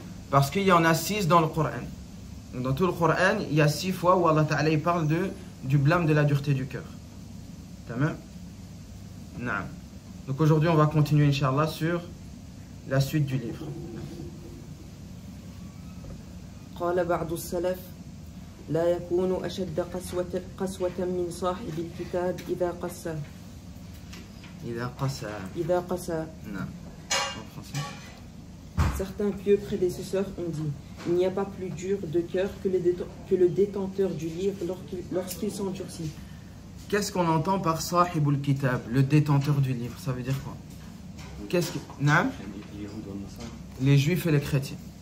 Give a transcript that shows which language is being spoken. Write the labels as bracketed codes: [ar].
[fr] Parce qu'il y en a 6 dans le Coran. Dans tout le Coran, il y a 6 fois où Allah Ta'ala il parle du blâme de la dureté du cœur. Tamam? Non. Donc aujourd'hui, on va continuer, Inch'Allah, sur la suite du livre. [ar] قال بعض السلف لا يكون أشد قسوة من صاحب الكتاب إذا قسى إذا قسى. [fr] Non. En français. Certains pieux prédécesseurs ont dit il n'y a pas plus dur de cœur que le détenteur du livre lorsqu'il s'endurcit. Qu'est-ce qu'on entend par Sahibul Kitab, le détenteur du livre? Ça veut dire quoi? Qu'est-ce que... Non? Les juifs et les chrétiens.